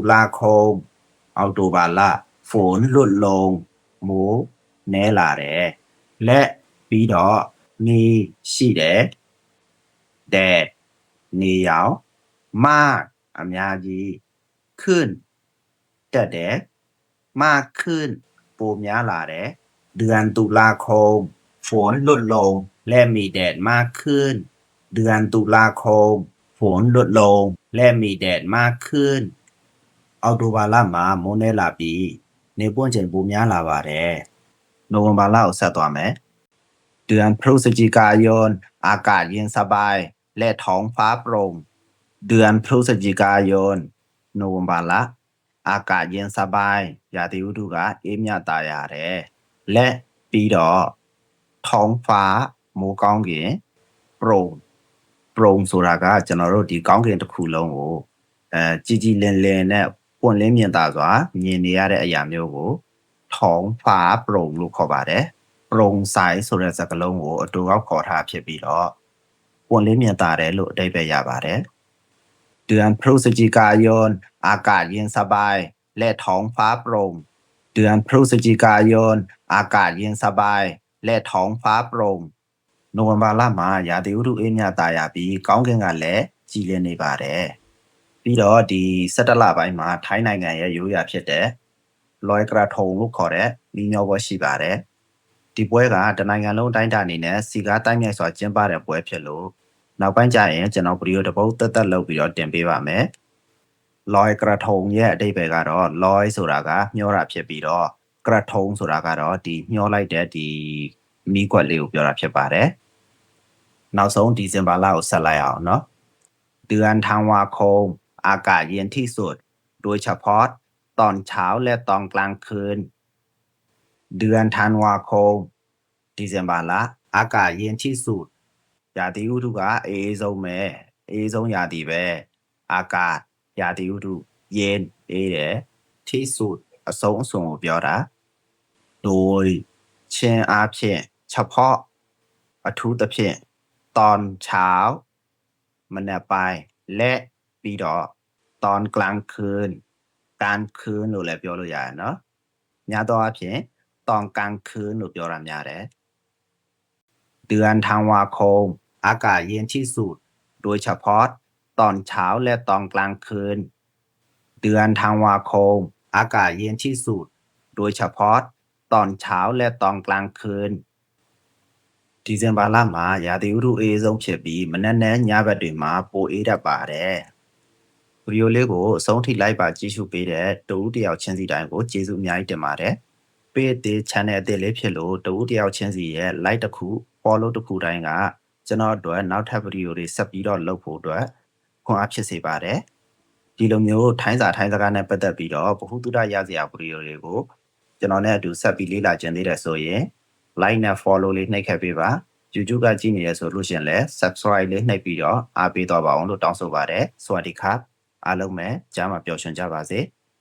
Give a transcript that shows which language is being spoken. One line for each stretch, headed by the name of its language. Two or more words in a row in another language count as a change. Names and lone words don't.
Burmese: ลาคมအောက်တိုဘာလ
Thai: ฝนลดลง
Burmese: မိုးနည်းလာတယ်และပြီးတော့มีရှိတယ်แดดနေရောင်มาก အများကြီးขึ้นတက်တယ်
Thai: มากขึ้น
Burmese: ပိုများလာတယ်
Thai: เดือนตุลาคมฝนลดล งและมีแดดมากขึ้นเดือนตุลาคมฝนลดลงและมีแดดมากขึ้น
Burmese: အောက်တိုဘာလမှာမိုးနည်းလာပြီးနေပွင့်ချိန်ပိုများလာပါတယ်နိုဝင်ဘာလကိုဆက်သွားမယ်
Thai: เดือนพฤศจิกายนอากาศเย็นสบายและท้องฟ้าโปร่งเดือนพฤศจิกายน
Burmese: နိုဝင်ဘာလ
Thai: อากาศเย็นสบาย
Burmese: ရာသီဥတုကအေးမြတာရတယ်และပြီးတော့ท้องฟ้าမိုးကောင်းကင်โปร่งဆိုတာကကျွန်တော်တို့ဒီကောင်းကင်တစ်ခု လုံးကိုကြည်ကြည်လင်လင်နဲ့ပွင့်လင်းမြင်သာစွာမြင်နေရတဲ့အရာမျိုးကို
Thai: ท้องฟ้าโปร่ง
Burmese: လို့ခေါ်ပါတယ်
Thai: โปร่งใส
Burmese: ဆိုတဲ့စကားလုံးကိုအတူကောက်ခေါ်ထားဖြစ်ပြီးတော့ပွင့်လင်းမြင်သာတယ်လို့အဓိပ္ပာယ်ရပါတယ်
Thai: เดือนพฤศจิกายนอากาศเย็นสบายและท้องฟ้าโปร่งเดือนพฤศจิกายนอากาศเย็นสบายและท้องฟ้าโปร่ง
Burmese: နိုဝင်ဘာလမှာရာသီဥတုအေးမြတာရပြီး ကောင်းကင်ကလည်းကြည်လင်နေပါတယ်ပြီးတော့ဒီ17လပိုင်းမှာထိုင်းနိုင်ငံရဲ့ရိုးရာဖြစ်တဲ့လွိုက်ကရာထုံလို့ခေါ်တဲ့မိမျောပွဲရှိပါတယ်ဒီပွဲကတနိုင်ငံလုံးတိုင်းတာအနေနဲ့စီကားတိုင်းမြိုက်စွာကျင်းပတဲ့ပွဲဖြစ်လို့နောက်ပိုင်းကျရင်ကျွန်တော်ဗီဒီယိုတစ်ပုဒ်တက်လုပ်ပြီးတော့တင်ပေးပါမယ်လွိုက်ကရာထုံရဲ့အဓိပ္ပာယ်ကတော့လွိုဆိုတာကမျောတာဖြစ်ပြီးတော့ကရာထုံဆိုတာကတော့ဒီမျောလိုက်တဲ့ဒီမီးကွက်လေးကိုပြောတာ ဖြစ်ပါတယ်နောက်ဆုံးဒီဇင်ဘာလကိုဆက်လိုက်အောင်
Thai: เนาะเดือนธันวาคมอากาศเย็นที่สุดโดยเฉพาะตอนเช้าและตอนกลางคืนเดือนธันวาคม
Burmese: ဒီဇင်ဘာလ
Thai: อากาศเย็นที่สุด
Burmese: ရာသီဥတုကအေးဆုံးပဲအေးဆုံးရာသီပဲอากาศရာသီဥတုเย็นအေးတယ်ที่สุดအဆုံးအစွန်ကိုပြောတာ โดยချင်းအားဖြင့်เฉพาะအထူးသဖြင့်
Thai: ตอนเช้า
Burmese: မနက်ပိုင်းและပြီးတော့
Thai: ตอนกลางคืนกลางคืน
Burmese: လို့လည်းပြောလို့ရတယ်เนาะများသောအားဖြင့်
Thai: ตอนกลางคืน
Burmese: လို့ပြောတာများတယ်
Thai: เดือนธันวา คมอากาศเย็นที่สุดโดยเฉพาะตอนเช้าและตอนกลางคืนเดือนธันวาคมอากาศเย็นที่สุดโดยเฉพาะตอนเช้าและตอนกลางคืนဒီဇင်ဘာလ
Burmese: မှာရာသီဥတုအေးဆုံးဖြစ်ပြီးမနက်နဲ့ညဘက်တွေမှာပိုအေးတတ်ပါတယ်ဗီဒီယိုလေးကိုအဆုံးထိလိုက်ပါကြည့်ရှုပေးတဲ့တ ဦးတယောက်ချင်းစီတိုင်းကိုကျေးဇူးအများကြီးတင်ပါတယ်ပေးတဲ့ channel အသစ်လေးဖြစ်လို့တဦးတယောက်ချင်းစီ ရဲ့ like တစ်ခု follow တစ်ခုတိုင်းကကျွန်တော်တို့နောက်ထပ်ဗီဒီယိုတွေဆက်ပြီးတော့လုပ်ဖို့အတွက်ခွန်အားဖြစ်စေပါတယ်ဒီလိုမျိုးထိုင်းစာထိုင်းစကားနဲ့ပတ်သက်ပြီးတော့ဗဟုသုတရစရာဗီဒီယိုတွေကိုကျွန်တော်နဲ့အတူဆက်ပြီးလေ့လာကျင်သေးတယ်ဆိုရင် like နဲ့ follow လေးနှိပ်ခဲ့ပေးပါ YouTube ကကြည့်နေရဆိုလို့ရှိရင်လည်း subscribe လေးနှိပ်ပြီးတော့အားပေးတော့ပါအောင်လို့တောင်းဆိုပါတယ်စ
Thai: วัสดีครับ
Burmese: အားလုံးပဲကြားမှာပျော်ရွှင်ကြပါစေ